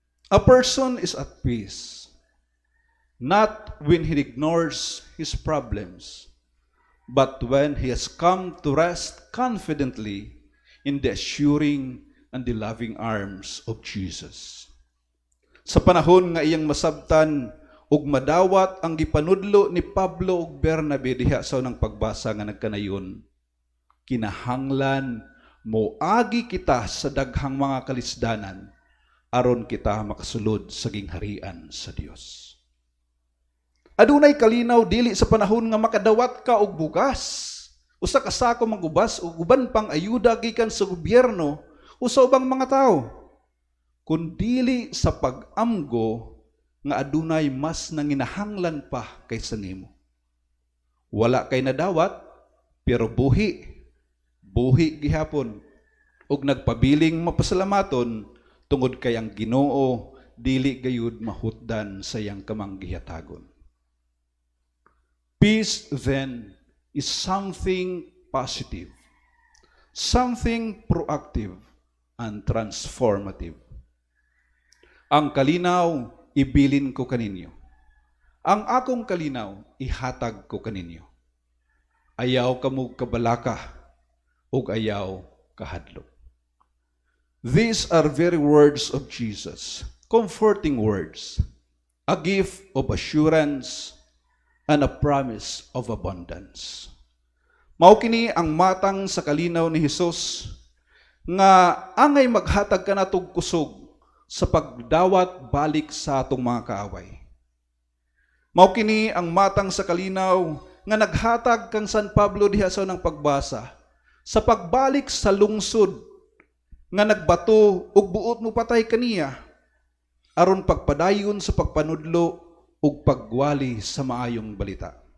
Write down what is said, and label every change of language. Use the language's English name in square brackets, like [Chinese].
[English] A person is at peace, not when he ignores his problems, but when he has come to rest confidently in the assuring and the loving arms of Jesus. [Cebuano] Sa panahon nga iyang masabtan ug madawat ang gipanudlo ni Pablo ug Bernabe diha sa unang pagbasa nga nagkanayon, kinahanglan moagi kita sa daghang mga kalisdanan aron kita makasulod sa gingharian sa Dios. Adunay kalinaw dili sa panahon nga makadawat ka og bugas, usa ka sako manggubas ug uban pang ayuda gikan sa gobyerno o sa ubang mga tao, kundili sa pag-amgo nga adunay mas nanginahanglan pa kaysa nimo. Wala kay nadawat, pero buhi gihapon, ug nagpabiling mapasalamaton tungod kay ang Ginoo dili gayud mahutdan sa iyang kamanggihatagon. [English] Peace then is something positive, something proactive and transformative. [Cebuano] Ang kalinaw ibilin ko kaninyo. Ang akong kalinaw ihatag ko kaninyo. Ayaw kamo kabalaka ug ayaw kahadlok. [English] These are very words of Jesus, comforting words, a gift of assurance and a promise of abundance. [Cebuano] Mao kini ang matang sa kalinaw ni Hesus nga angay maghatag kanatog kusog sa pagdawat balik sa atong mga kaaway. Mao kini ang matang sa kalinaw nga naghatag kang San Pablo diha sa unang pagbasa sa pagbalik sa lungsod nga nagbato ug buot mo patay kaniya aron pagpadayon sa pagpanudlo ug pagwali sa maayong balita.